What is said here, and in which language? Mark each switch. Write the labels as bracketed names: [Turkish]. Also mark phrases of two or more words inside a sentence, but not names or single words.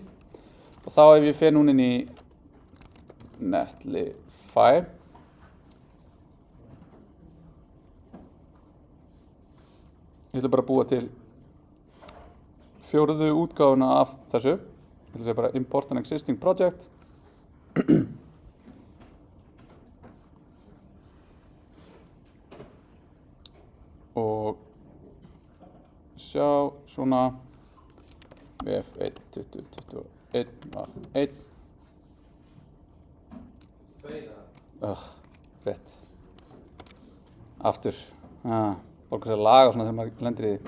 [Icelandic] Og þá ef ég fer núna inn í Netlify, ég ætla bara að búa til 4. útgáfuna af þessu. Ég ætla að segja bara [English] import an existing project. [Icelandic] Og sjá svona VF1 2021 VF1 rétt aftur borgar sér að laga svona þegar maður lendir í því.